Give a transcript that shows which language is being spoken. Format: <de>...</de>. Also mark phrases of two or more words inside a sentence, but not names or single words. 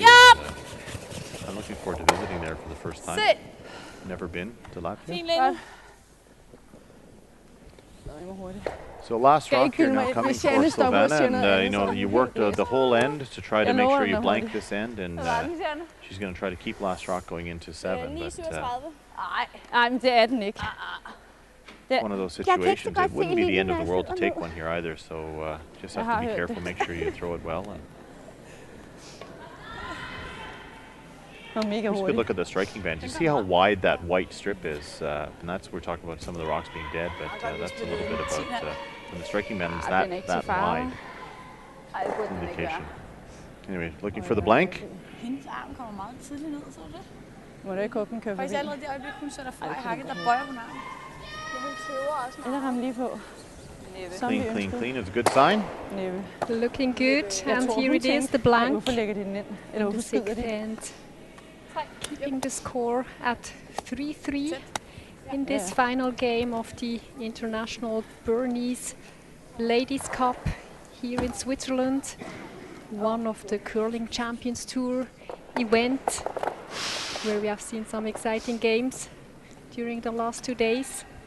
<en>And, I'm looking forward to visiting there for the first time. Never been to Latvia. So last rock here now coming for Silvana, and you worked the whole end to try to make sure you blank this end, and she's going to try to keep last rock going into 7.</en> <da>Men det er den ikke.</da> <en>One of those situations, it wouldn't be the end of the world to take one here either, so just have to be careful, make sure you throw it well. Just a good look at the striking band. You see how wide that white strip is, and that's we're talking about some of the rocks being dead, but that's a little bit about when the striking band is that wide. Indication. Anyway, looking for the blank.</en> <da>Hendes arm kommer meget tidligt ned, så det? Må du ikke åbne købe Faktisk allerede det øjeblik, hun sætter fra i hakket, der bøjer hun armen. Eller ham lige på.</da> <en>Clean is a good sign. Looking good, and here it is, the blank.</en> <da>Hvorfor lægger de den ind? Eller hvorfor skyder de?</da> <en>And keeping the score at 3-3 in this final game of the International Bernese Ladies Cup here in Switzerland. One of the Curling Champions Tour event where we have seen some exciting games during the last 2 days.</en>